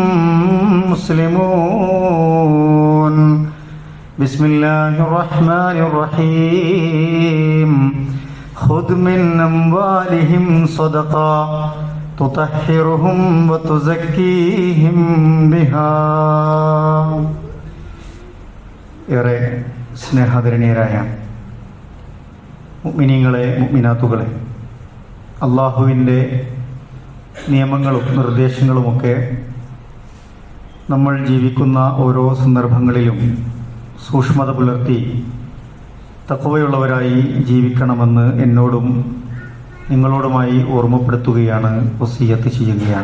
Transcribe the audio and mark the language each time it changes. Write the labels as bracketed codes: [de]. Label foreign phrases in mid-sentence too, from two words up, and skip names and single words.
[ar] مسلمون بسم الله الرحمن الرحيم خذ من أموالهم صدقة تطهرهم وتزكيهم بها [ml] ഏറെ സ്നേഹാദരണീയരായ മുഅ്മിനീങ്ങളെ മുഅ്മിനാത്തുകളെ അള്ളാഹുവിൻ്റെ നിയമങ്ങളും നിർദ്ദേശങ്ങളുമൊക്കെ നമ്മൾ ജീവിക്കുന്ന ഓരോ സന്ദർഭങ്ങളിലും സൂക്ഷ്മത പുലർത്തി തഖ്വയുള്ളവരായി ജീവിക്കണമെന്ന് എന്നോടും നിങ്ങളോടുമായി ഓർമ്മപ്പെടുത്തുകയാണ്, വസിയ്യത്ത് ചെയ്യുകയാണ്.